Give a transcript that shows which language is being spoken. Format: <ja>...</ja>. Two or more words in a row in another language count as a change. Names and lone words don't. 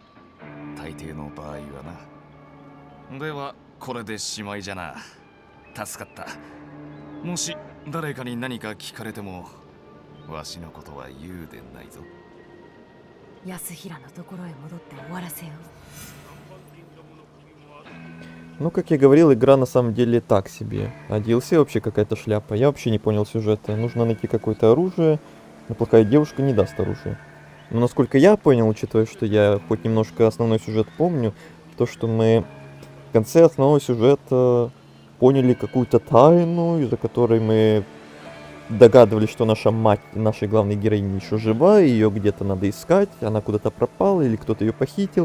<ja>大抵の場合はな。ではこれでしまいじゃな。助かった。もし誰かに何か聞かれてもわしのことは言うでないぞ。安平のところへ戻って終わらせよう。</ja> <ru>Ну, как я говорил, игра на самом деле так себе. А DLC вообще какая-то шляпа. Я вообще не понял сюжета. Нужно найти какое-то оружие, но плохая девушка не даст оружие. Но насколько я понял, учитывая, что я хоть немножко основной сюжет помню, то, что мы в конце основного сюжета поняли какую-то тайну, из-за которой мы догадывались, что наша мать нашей главной героини еще жива, и ее где-то надо искать, она куда-то пропала, или кто-то ее похитил.</ru>